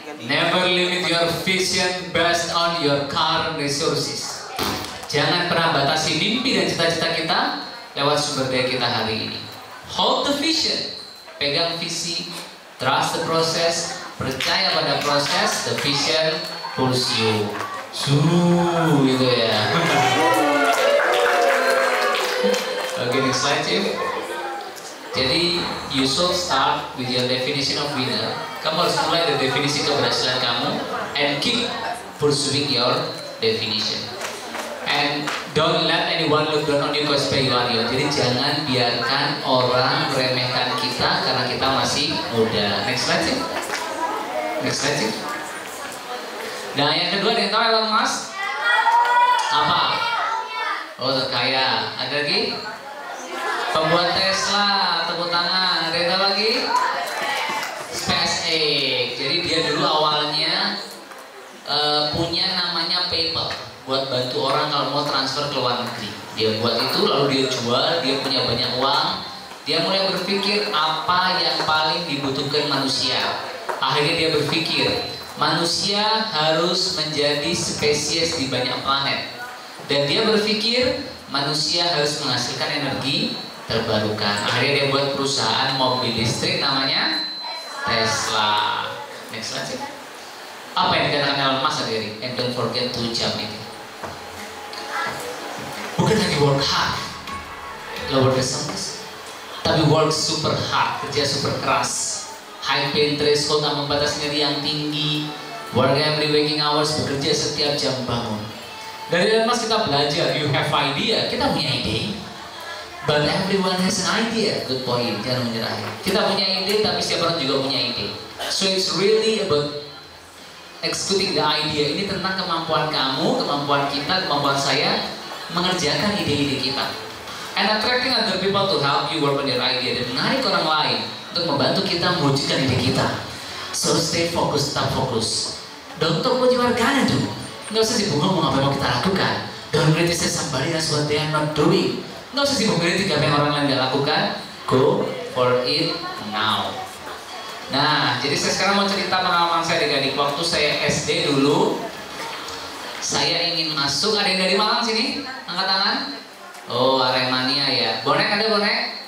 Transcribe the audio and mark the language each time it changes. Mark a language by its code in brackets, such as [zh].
[en] Never limit your vision based on your current resources. [id] Jangan pernah batasi mimpi dan cita-cita kita lewat sumber daya kita hari ini. [en] Hold the vision, [id] pegang visi, [en] trust the process, [id] percaya pada proses, [en] the vision pulls you. [id] gitu ya. [en] Oke, next slide, Chief. [id] Jadi, [en] you should start with your definition of winner. [id] Kamu harus mulai dari definisi keberhasilan kamu [en] and keep pursuing your definition. And don't let anyone look down on you because you are young. [id] Jadi jangan biarkan orang meremehkan kita karena kita masih muda. [en] Next slide, Chief. Next slide, Chief. [id] Nah, yang kedua nih, tahu Elon Musk? Apa? Oh, terkaya. Ada lagi? Pembuat Tesla, tepuk tangan. Ada yang tahu lagi? SpaceX. Jadi dia dulu awalnya punya namanya PayPal buat bantu orang kalau mau transfer ke luar negeri. Dia buat itu, lalu dia jual, dia punya banyak uang. Dia mulai berpikir apa yang paling dibutuhkan manusia. Akhirnya dia berpikir, manusia harus menjadi spesies di banyak planet. Dan dia berpikir, manusia harus menghasilkan energi terbarukan. Akhirnya dia buat perusahaan mobil listrik namanya Tesla. [en] Next slide. [id] Apa yang dikatakan Elon Musk sendiri? [en] And don't forget to jump it. [id] Bukan lagi [en] work hard, lower the songs, [id] tapi [en] work super hard, [id] kerja super keras. [en] High pain threshold, [id] ambang batas nyeri yang tinggi. [en] Work every waking hours, [id] bekerja setiap jam bangun. Dari Elon Musk kita belajar, [en] you have idea, [id] kita punya ide. [en] But everyone has an idea. Good point, [id] jangan menyerah. Kita punya ide, tapi setiap orang juga punya ide. [en] So it's really about executing the idea. [id] Ini tentang kemampuan kamu, kemampuan kita, kemampuan saya mengerjakan ide-ide kita. [en] And attracting other people to help you work on your idea, [id] dan menarik orang lain untuk membantu kita mewujudkan ide kita. [en] So stay focused, [id] tetap fokus. [en] Don't talk what you are gonna do. [id] Nggak usah sibuk ngomong apa yang mau kita lakukan. [en] Don't criticize somebody else what they are not doing. [id] Nggak usah sibuk kritik apa yang orang lain nggak lakukan. [en] Go for it now. [id] Nah, jadi saya sekarang mau cerita pengalaman saya adik-adik. Waktu saya SD dulu, saya ingin masuk. Ada yang dari Malang sini? Angkat tangan. Oh, Aremania ya. Bonek ada bonek?